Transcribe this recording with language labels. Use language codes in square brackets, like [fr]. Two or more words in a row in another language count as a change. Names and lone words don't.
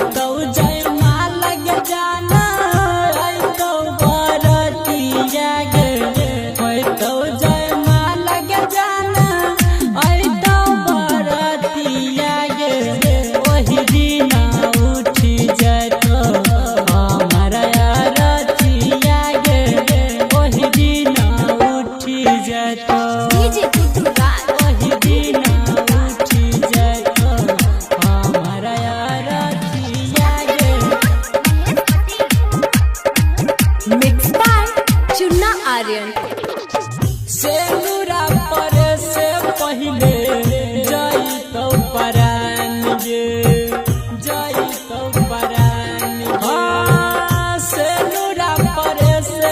[anp] तो जय माला के जाना आई तो बरतिया गे होय तो जय माला के जाना आई तो बरतिया गे ओही दिन उठी जातो हमारा रथिया गे ओही दिन उठी जातो डीजे गुड्डू राज ओही दिन उठी जातो हमारा रथिया गे [en] mix by Chunna Aryan. [anp] सेनुरा परे से पहिले जई तो परान गे जई तो परान हाँ सेनुरा परे से